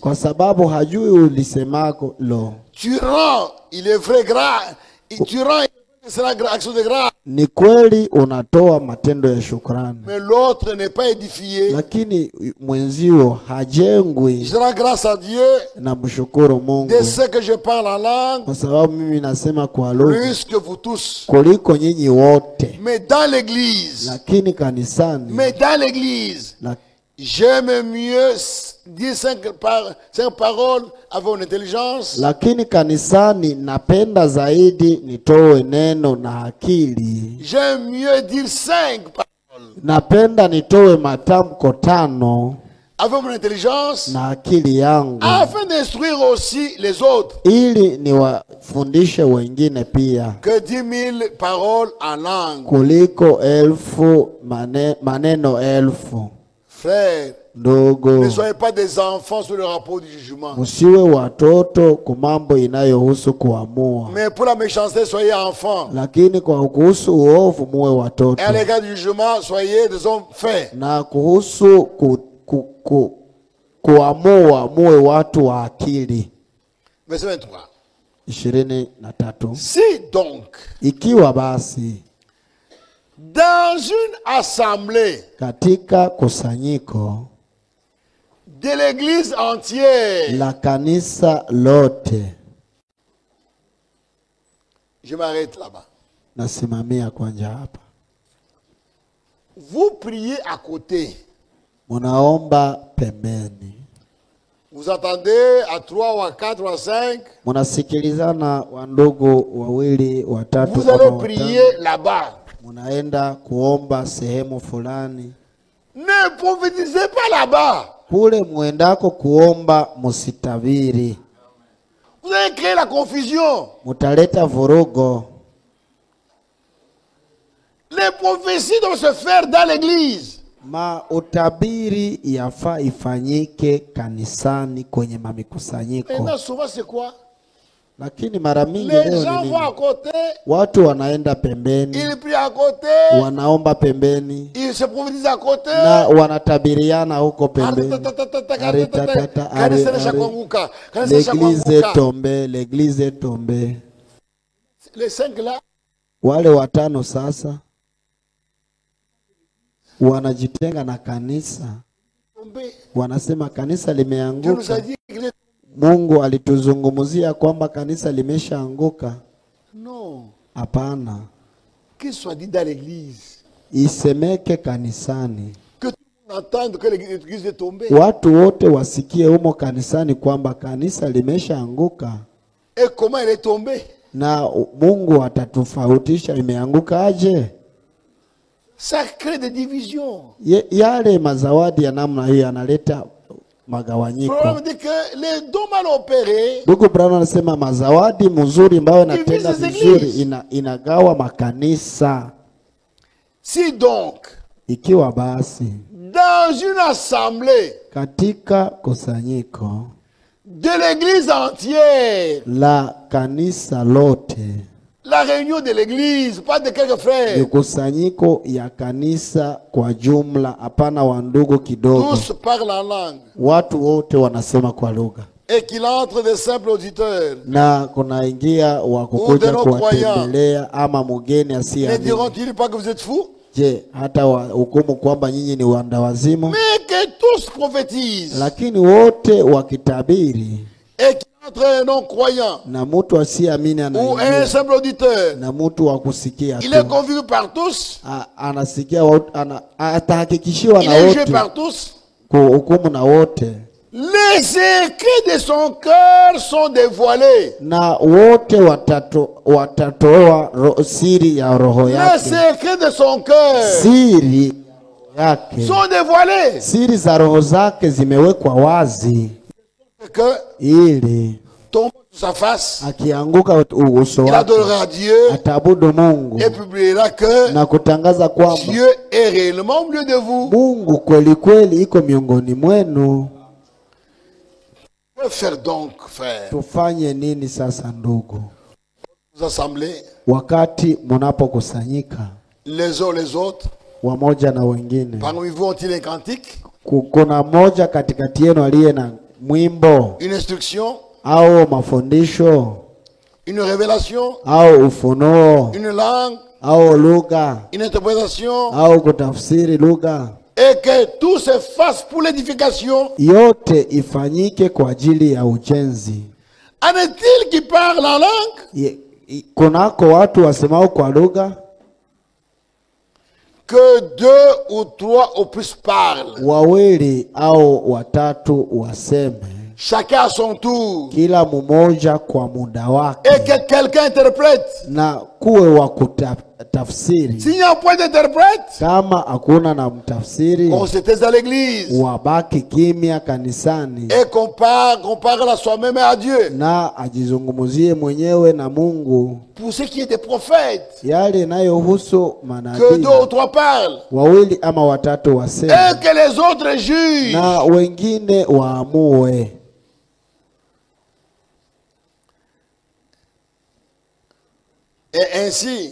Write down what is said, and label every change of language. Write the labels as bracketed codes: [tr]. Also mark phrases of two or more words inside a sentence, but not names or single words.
[sw] Kwa sababu hajui ulisemako lo. [fr] Tu rends, il est vrai grâce. Tu rends, c'est la action de grâce. [sw] Ni kweli unatoa matendo ya shukrani. [fr] Mais l'autre n'est pas édifié. [sw] Lakini mwenzio hajengwi. [fr] Je rends grâce à Dieu. [sw] Na mshukuru Mungu. [fr] De ce que je parle en langue. [sw] Kwa sababu mimi nasema kwa lugha. [fr] Plus que vous tous. [sw] Kuliko nyinyi wote. [fr] Mais dans l'église. [sw] Lakini kanisani. [fr] Mais dans l'église. J'aime mieux dire cinq paroles avec mon intelligence. [sw] Lakini kanisani napenda zaidi nitoe neno na akili. [fr] J'aime mieux dire 5 paroles. [sw] Napenda nitoe matamko 5 [fr] avec mon intelligence [sw] na akili yangu. [fr] Afin d'instruire aussi les autres. [sw] Ili niwafundishe wengine pia. [fr] Que 10,000 paroles en langue. [sw] Kuliko 1000 maneno 1000. [fr] Frère, [sw] ndogo, [fr] ne soyez pas des enfants sur le rapport du jugement. [sw] Musiwe watoto kumambo inayohusu kuamua. [fr] Mais pour la méchanceté, soyez enfants. [sw] Lakini kwa kuhusu uovu muwe watoto. [fr] Et à l'égard du jugement, soyez des hommes faits. [sw] Na kuhusu kuamua muwe watu wa akili. [fr] Verset 23. Si donc, [sw] ikiwa basi, [fr] dans une assemblée, [sw] katika kusanyiko [fr] de l'église entière, [sw] la kanisa lote. [fr] Je m'arrête là-bas. [sw] Nasimamia kwanja hapa. [fr] Vous priez à côté. [sw] Munaomba pembeni. [fr] Vous attendez à 3 ou à 4 ou à 5. [sw] Munasikilizana wandugu wawili watatu. [fr] Vous allez prier là-bas. [sw] Munaenda kuomba sehemu fulani. [fr] Ne prophétisez pas là-bas. [sw] Kule muendako kuomba musitabiri. [fr] Vous allez créer la confusion. [sw] Mutaleta vurugo. [fr] Les prophéties doivent se faire dans l'église. [sw] Utabiri yafaa ifanyike kanisani kwenye mamikusanyiko. [fr] Et souvent c'est quoi? [sw] Lakini mara mingi [fr] les gens vont à côté. [sw] Watu wanaenda pembeni. [fr] Ils prient à côté. [sw] Wanaomba pembeni. [fr] Ils se prophétisent à côté. [sw] Na wanatabiriana huko pembeni. [fr] L'église est tombée. Les 5 là. [sw] Wale watano sasa wanajitenga na kanisa. Wanasema kanisa limeanguka. Mungu alituzungumzia kwamba kanisa limeshaanguka. No. Hapana. [fr] Qu'il soit dit dans l'église. [sw] Isemeke kanisani. [fr] Que tout le monde entende que l'église est tombée. [sw] Watu wote wasikie humo kanisani kwamba kanisa limeshaanguka. [fr] Et comment elle est tombée? [sw] Na Mungu atatufautisha imeanguka aje? [fr] Ça crée des divisions. [sw] Yale mazawadi ya namna hiyo yanaleta magawanyiko. [fr] Problème dit que les dons mal opérés. [sw] Ndugu Brown anasema mazawadi mzuri ambayo yanatenda vizuri inagawa makanisa. [fr] Si donc, [sw] ikiwa basi, [fr] dans une assemblée, [sw] katika kusanyiko [fr] de l'église entière, [sw] la kanisa lote, [fr] La réunion de l'église, pas de quelques frères. [sw] Kusanyiko ya kanisa kwa jumla, hapana wa ndugu kidogo. [fr] Tous parlent en langue. [sw] Watu wote wanasema kwa lugha. [fr] Et qu'il entre des simples auditeurs. [sw] Na kunaingia wa kukuja kuwatembelea ama mgeni asiyeamini. [fr] Ne diront-ils pas que vous êtes fous? [sw] Je, hata hukumu kwamba nyinyi ni wandawazimu? [fr] Mais que tous prophétisent. [sw] Lakini wote wakitabiri. [fr] Et qu'il entre un non-croyant. [sw] Na mtu asiyeamini anaingia. [fr] Ou un simple auditeur. [sw] Na mtu wa kusikia tu. [fr] Il est convaincu par tous. [sw] Anasikia atahakikishiwa na wote. [fr] Il est jugé par tous. [sw] Kuhukumu na wote. [fr] Les secrets de son cœur sont dévoilés. [sw] Na wote watatoa siri ya roho yake. [fr] Les secrets de son cœur [sw] siri yake [fr] sont dévoilés. [sw] Siri za roho zake zimewekwa wazi. [fr] Que [sw] ili [fr] tombe sur sa face, [sw] akianguka uso wake, [fr] il adorera Dieu, [sw] atabudu Mungu, [fr] et publiera que [sw] na kutangaza kwamba [fr] Dieu est réellement au milieu de vous. [sw] Mungu kweli kweli iko miongoni mwenu. [fr] Que faire donc, frère? [sw] Tufanye nini sasa ndugu? [fr] Vous assemblez, [sw] wakati mnapokusanyika [fr] les uns les autres, [sw] wamoja na wengine. [fr] Parmi vous ont-ils un cantique? [sw] Kuna mmoja katikati yenu aliye na mwimbo, [fr] une instruction, [sw] au mafundisho, [fr] une révélation, [sw] au ufunuo, [fr] une langue, [sw] au lugha, [fr] une interprétation, [sw] au kutafsiri lugha? [fr] Et que tout se fasse pour l'édification. [sw] Yote ifanyike kwa ajili ya ujenzi. [fr] En est-il qui parle en langue? [sw] Kunako watu wasemao kwa lugha? [fr] Que 2 ou 3 au plus parlent. [sw] Wawili au watatu waseme. [fr] Chacun à son tour. [sw] Kila mmoja kwa muda wake. [fr] Et que quelqu'un interprète. [sw] Na kuwe wa kutafsiri. [fr] S'il n'y a point d'interprète, [sw] kama hakuna na mtafsiri, [fr] on se taise à l'église. [sw] Wabaki kimya kanisani. [fr] Et qu'on parle à soi-même et à Dieu. [sw] Na ajizungumuzie mwenyewe na Mungu. [fr] Pour ce qui est des prophètes, [sw] yale inayohusu manabii, [fr] que 2 ou 3 parlent. [sw] Wawili ama watatu waseme. [fr] Et que les autres jugent. [sw] Na wengine waamue. [fr] Et ainsi,